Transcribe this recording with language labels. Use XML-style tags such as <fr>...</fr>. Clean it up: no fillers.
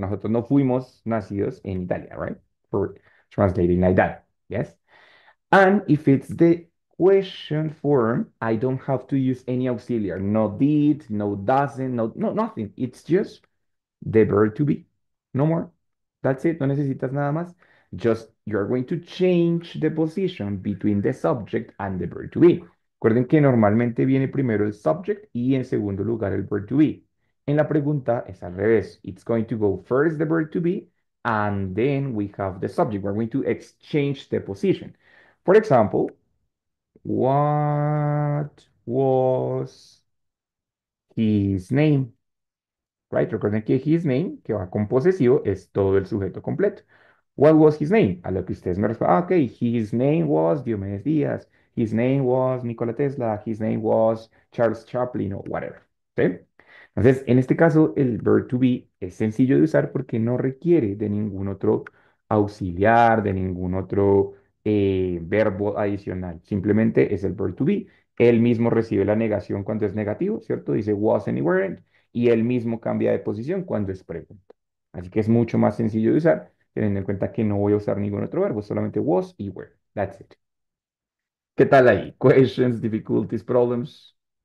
<es>Nosotros no fuimos nacidos en Italia,</es> <en>right? For translating like that, yes? And if it's the question form, I don't have to use any auxiliary. No did, no doesn't, no, nothing. It's just the verb to be. No more. That's it.</en> <es>No necesitas nada más.</es> <en>Just you're going to change the position between the subject and the verb to be.</en> <es>Recuerden que normalmente viene primero el subject y en segundo lugar el verb to be. En la pregunta es al revés.</es> <en>It's going to go first the verb to be and then we have the subject. We're going to exchange the position. For example, what was his name? Right?</en> <es>Recuerden que his name, que va con posesivo, es todo el sujeto completo.</es> <en>What was his name?</en> <es>A lo que ustedes me responden,</es> <en>ok, his name was Diomedes Díaz, his name was Nikola Tesla, his name was Charles Chaplin o whatever.</en> <es>¿Sí? Entonces, en este caso, el verb to be es sencillo de usar porque no requiere de ningún otro auxiliar, de ningún otro verbo adicional. Simplemente es el verb to be. Él mismo recibe la negación cuando es negativo, ¿cierto? Dice was anywhere y él mismo cambia de posición cuando es pregunta. Así que es mucho más sencillo de usar, teniendo en cuenta que no voy a usar ningún otro verbo, solamente was y were.</es> <en>That's it.</en> <es>¿Qué tal ahí?</es> <en>Questions, difficulties, problems?</en>